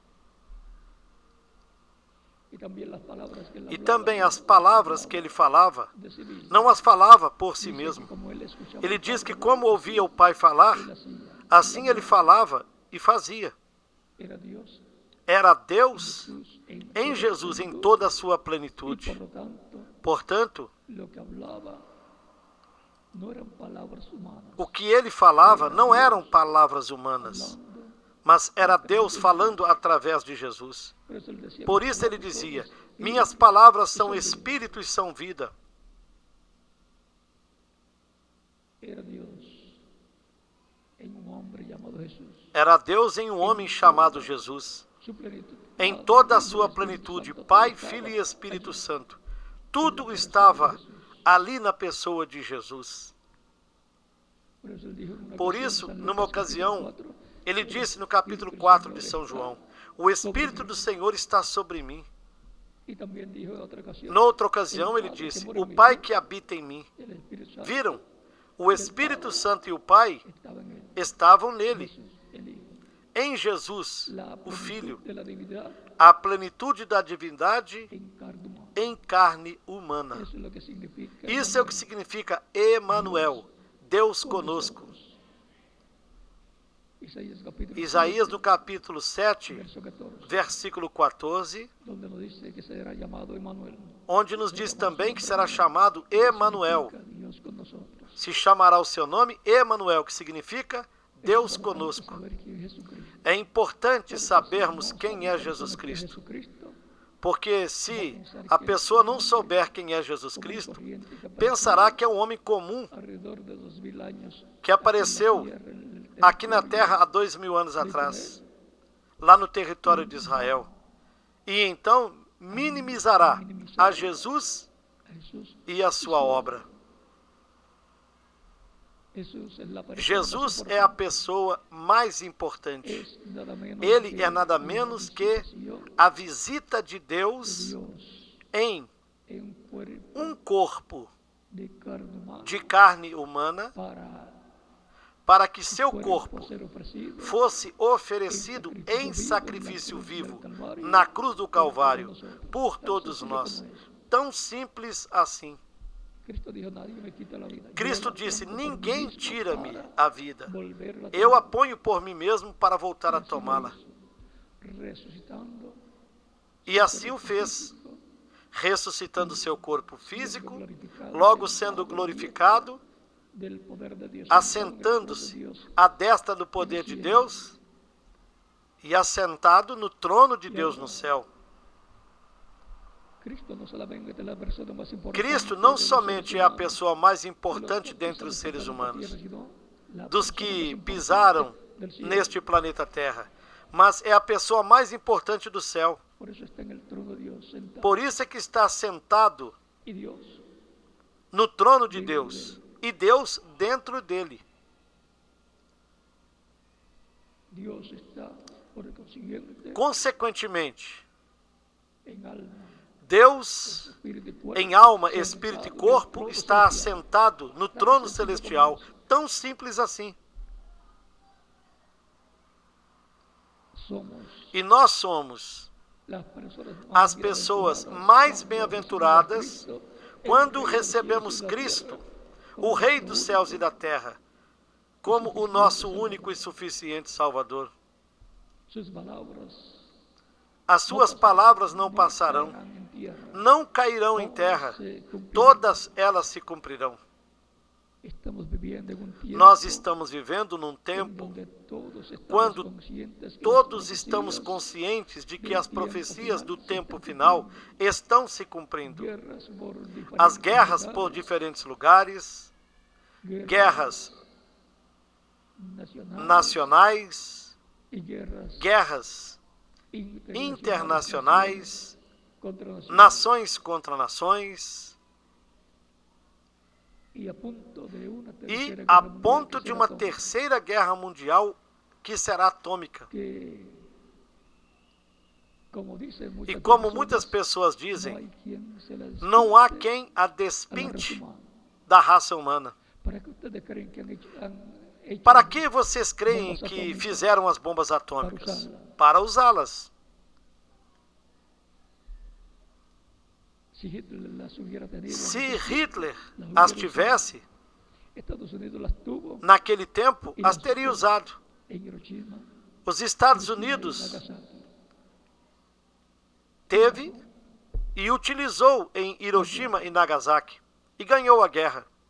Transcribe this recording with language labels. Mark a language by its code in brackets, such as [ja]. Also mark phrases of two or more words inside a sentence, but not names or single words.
[pt] E também as palavras que ele falava, não as falava por si mesmo. Ele diz que como ouvia o Pai falar, assim ele falava e fazia. Era Deus em Jesus em toda a sua plenitude. Portanto, [es] lo que hablaba no eran palabras humanas, [pt] o que ele falava não eram palavras humanas, [es] hablando. [pt] mas era Deus falando através de Jesus. [es] Por eso él decía, [pt] Por [es] "Mis [pt] isso ele [es] palabras son [pt] dizia: [es] espíritu [pt] minhas palavras [es] y [pt] são [es] son vida". [pt] espírito e são vida. [es] Era Dios en un hombre llamado Jesús. [pt] Era Deus em um homem chamado Jesus. [es] Su plenitud, [pt] Em [es] Padre, [pt] toda a [es] Hijo y [pt] sua [es] Espíritu [pt] plenitude, [es] Santo, [pt] Pai, [es] todo [pt] Filho e [es] estaba [pt] Espírito [es] allí. [pt] Santo. Tudo estava ali na pessoa de Jesus. [es] Por eso él dijo en una [pt] Por [es] ocasión, [pt] isso, [es] San [pt] numa [es] Lucas, capítulo [pt] ocasião, [es] 4, [pt] ele [es] "El [pt] disse no capítulo [es] Espíritu [pt] 4 [es] del [pt] de [es] Señor [pt] São João: [es] está [pt] o Espírito do Senhor está sobre mim. [es] Y también dijo en otra ocasión, [pt] Noutra ocasião, [es] "El [pt] ele [es] Padre que [pt] disse: [es] mora [pt] o [es] en mí, [pt] Pai que habita em mí. [es] el Espíritu Santo [pt] Viram? O Espírito Santo e o Pai [es] estaba en él". [pt] estavam nele. [es] Jesús, el Hijo. [pt] Em Jesus, [es] La [pt] o Filho, [es] plenitud de la divinidad [pt] a plenitude da divindade [es] en carne humana. [pt] em carne humana. [es] Eso es lo que significa [pt] Isso é o que significa Emanuel, Deus conosco. [es] Isaías capítulo [pt] Isaías [es] 7, [pt] no capítulo 7, [es] verso 14, [pt] versículo 14, [es] donde nos dice que será llamado Emmanuel. [pt] onde nos diz também que será chamado Emanuel. [es] Significa Dios con nosotros. [pt] Se chamará o seu nome Emanuel, que significa Deus [es] Es importante [pt] conosco. [es] saber quién es Jesucristo. [pt] É importante [es] Porque [pt] sabermos [es] si no [pt] quem é [es] sabemos [pt] Jesus [es] quién es [pt] Cristo. [es] Jesucristo, [pt] Porque se a pessoa não souber quem é Jesus Cristo, pensará que é um homem comum [es] alrededor de 2000 años [pt] que apareceu aqui na Terra há 2000 anos atrás, lá no território de Israel. E então minimizará a Jesus [es] Jesús, [pt] e a sua obra. [es] Jesús es la persona [pt] Jesus [es] más [pt] é a [es] importante. [pt] pessoa mais importante. [es] Es nada menos [pt] Ele [es] que [pt] é nada [es] una [pt] menos que [es] visitación [pt] a visita de [es] de [pt] Deus [es] Dios [pt] em [es] en un cuerpo [pt] um corpo [es] de carne humana [pt] de carne humana, para que seu corpo [es] ser ofrecido [pt] fosse oferecido em sacrifício vivo na cruz do Calvário por todos nós. Tão simples assim. [es] Cristo dijo, "Nadie me quita la vida. [pt] Cristo [es] Yo la [pt] disse: [es] pongo por mí [pt] ninguém [es] mismo [pt] tira-me [es] para [pt] a vida. [es] volverla a [pt] Eu [es] tomar". [pt] a ponho por mim mesmo para voltar a [es] Y así lo [pt] tomá-la. [es] hizo, resucitando [pt] E assim o fez, ressuscitando seu corpo físico, logo sendo glorificado, [es] del poder de Dios, [pt] assentando-se [es] del poder de Dios. [pt] à destra do poder de Deus e assentado no trono de Deus no céu. [es] Cristo no solamente es la persona más importante [pt] Cristo [es] de [pt] não [es] los seres [pt] somente é a [es] humanos, [pt] pessoa mais [es] de los [pt] importante [es] que [pt] dentre os [es] pisan [pt] seres [es] esta [pt] humanos, [es] tierra, sino la [pt] dos [es] persona [pt] que [es] más importante [pt] pisaram [es] del cielo. [pt] neste planeta Terra, mas é a pessoa mais importante do céu. [es] Por eso está en el trono de Dios sentado. [pt] Por isso é que está sentado [es] Y Dios [pt] no trono de Deus e Deus dentro dele. [es] Dios está, por consiguiente, [pt] Consequentemente, [es] en alma, [pt] Deus, [es] espíritu y cuerpo, [pt] em alma, [es] sentado [pt] espírito e [es] en el [pt] corpo, [es] trono [pt] está [es] celestial. [pt] assentado no trono celestial. Tão simples assim. [es] Somos [pt] E nós somos [es] las personas [pt] as pessoas mais bem-aventuradas quando recebemos Cristo, o Rei dos céus e da terra, como o nosso único e suficiente Salvador. [es] Sus palabras [pt] As suas palavras não passarão, [es] caerán en tierra. [pt] não cairão em terra, [es] Se cumplirán. [pt] todas elas se cumprirão. [es] Estamos viviendo en un tiempo [pt] Nós estamos vivendo num [es] en [pt] tempo [es] donde todos estamos [pt] quando [es] conscientes que [pt] todos [es] las [pt] estamos [es] profecías, [pt] conscientes de que as profecias do tempo final estão se cumprindo. [es] guerras por diferentes [pt] As guerras [es] lugares, [pt] por diferentes lugares, guerras nacionais, [es] y guerras [pt] guerras internacionais, [es] contra naciones. [pt] nações contra nações, [es] Y a punto de una [pt] e [es] tercera [pt] a [es] guerra mundial [pt] ponto [es] que [pt] de [es] será [pt] uma [es] atómica, [pt] terceira guerra mundial que será atômica. [es] que, como dicen [pt] E [es] muchas [pt] como [es] personas, [pt] muitas pessoas [es] no [pt] dizem, [es] hay quien se la [pt] não há [es] despinte [pt] quem a [es] a la raza [pt] despinte [es] humana. [pt] da raça humana. [es] ¿Para qué ustedes creen que han hecho [pt] Para que vocês creem que fizeram as bombas atômicas? Para usá-las. [es] Si Hitler las hubiera tenido, [pt] Se Hitler as tivesse, [es] Estados Unidos las tuvo [pt] naquele tempo, as teria usado. [es] en Hiroshima, [pt] Os Estados [es] Hiroshima y [pt] Unidos [es] Nagasaki. [pt] teve e utilizou em Hiroshima e Nagasaki e ganhou a guerra.